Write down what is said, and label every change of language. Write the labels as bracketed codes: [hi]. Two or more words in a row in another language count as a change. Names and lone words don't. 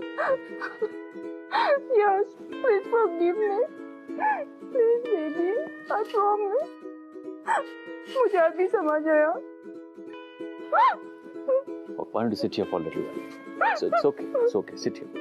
[en] Yash, please forgive me. Please baby, I promise. [hi] मुझे अभी समझ आया. [en] Why don't you sit here for a little while? So it's okay. It's okay. Sit here.